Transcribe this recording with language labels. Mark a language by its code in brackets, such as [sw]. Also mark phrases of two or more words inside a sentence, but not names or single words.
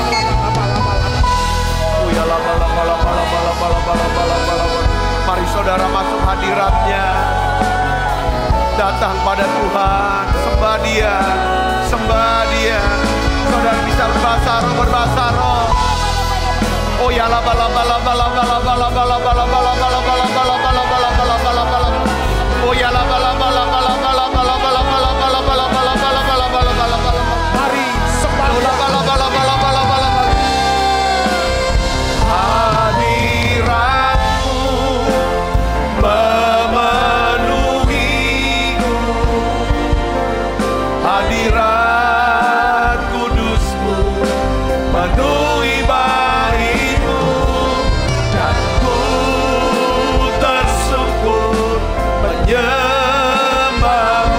[id] Mari saudara masuk hadirat-Nya, datang pada Tuhan, sembah Dia, sembah Dia. Saudara bisa berbahasa roh. Oh ya la bala bala bala bala bala bala bala bala bala bala bala bala bala bala bala bala. Oh ya la bala bala bala bala bala bala bala bala bala bala bala bala bala bala bala. Mari sembah Oh la Dia. bala bala bala bala bala bala. Hadirat-Mu memenuhiku, hadirat kudus-Mu penuhi bait-Mu, dan ku tersungkur menyembah-Mu.